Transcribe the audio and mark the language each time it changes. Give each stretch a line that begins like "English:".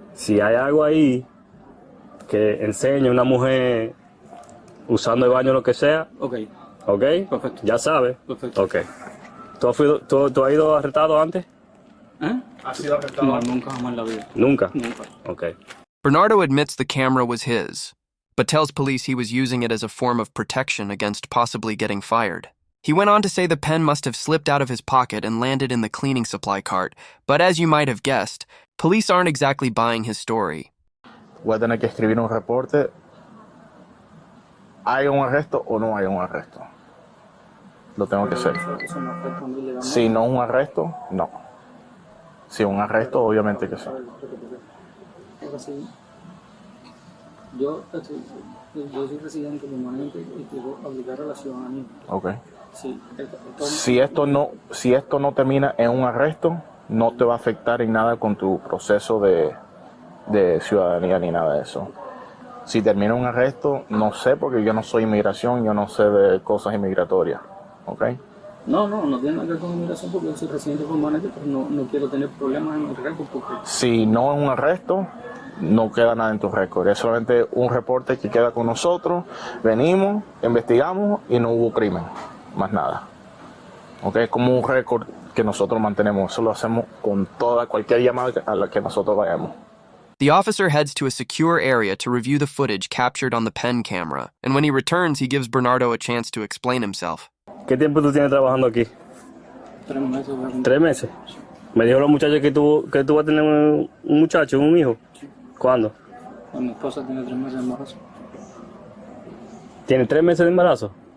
Spanish: Si hay algo ahí que enseñe a una mujer usando el baño o lo que sea, Ok. ¿ok? Perfecto. Ya sabes. Perfecto. Ok. ¿Tú has ido arrestado antes? ¿Eh? ¿Ha sido arrestado? No, nunca jamás en la vida. Nunca. Nunca. Ok.
English: Bernardo admits the camera was his, but tells police he was using it as a form of protection against possibly getting fired. He went on to say the pen must have slipped out of his pocket and landed in the cleaning supply cart, but as you might have guessed, police aren't exactly buying his story.
Spanish: Voy a tener que escribir un reporte. ¿Hay un arresto o no hay un arresto? Lo tengo que hacer. Eso no afecta a mí legalmente. Si no es un arresto, no. Si es un arresto, obviamente que sí. Porque sí, yo soy residente permanente y quiero aplicar a la ciudadanía. Ok. Sí, Si esto no termina en un arresto, no te va a afectar en nada con tu proceso de ciudadanía ni nada de eso. Si termina un arresto, no sé, porque yo no soy inmigración, yo no sé de cosas inmigratorias. ¿Ok? No tiene nada que ver con inmigración porque yo soy residente permanente, pero no quiero tener problemas en el récord porque... Si no es un arresto, no queda nada en tu récord. Es solamente un reporte que queda con nosotros. Venimos, investigamos y no hubo crimen. Más nada. ¿Ok? Es como un récord que nosotros mantenemos. Eso lo hacemos con cualquier llamada a la que nosotros vayamos.
English: The officer heads to a secure area to review the footage captured on the pen camera, and when he returns, he gives Bernardo a chance to explain himself.
Spanish: ¿Qué tiempo tú tienes trabajando aquí? 3 meses. voy a cumplir. 3 meses. Me dijo los muchachos que tú vas a tener un muchacho, un hijo. ¿Cuándo? Mi esposa tiene 3 meses de embarazo. ¿Tiene 3 meses de embarazo?